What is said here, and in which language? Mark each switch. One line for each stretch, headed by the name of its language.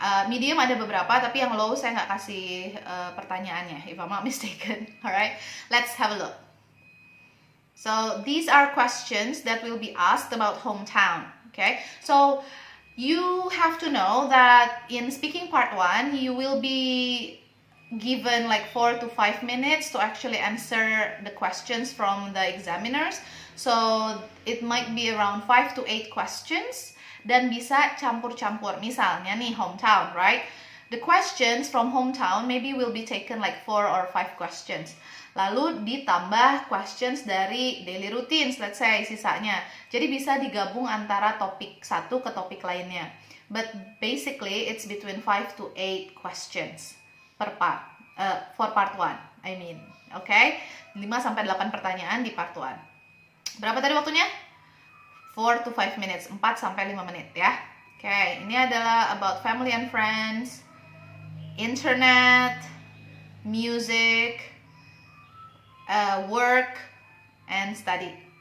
Indonesian: Medium ada beberapa, tapi yang low saya nggak kasih pertanyaannya,
English: if I'm not mistaken. Alright, let's have a look. So these are questions that will be asked about hometown. Okay, so you have to know that in speaking part 1, you will be given like 4 to 5 minutes to actually answer the questions from the examiners. So it might be around 5 to 8 questions
Indonesian: dan bisa campur-campur. Misalnya nih
English: hometown, right? The questions from hometown maybe will be taken like 4 or 5 questions.
Indonesian: Lalu ditambah
English: questions dari daily routines, let's say,
Indonesian: sisanya. Jadi bisa digabung antara topik satu ke topik lainnya.
English: But basically, it's between 5 to 8 questions per part, for part 1, I mean.
Indonesian: Okay? 5-8 pertanyaan di part 1. Berapa tadi waktunya?
English: 4 to 5 minutes,
Indonesian: 4-5 menit ya.
English: Okay,
Indonesian: ini adalah
English: about family and friends, internet, music, work, and study.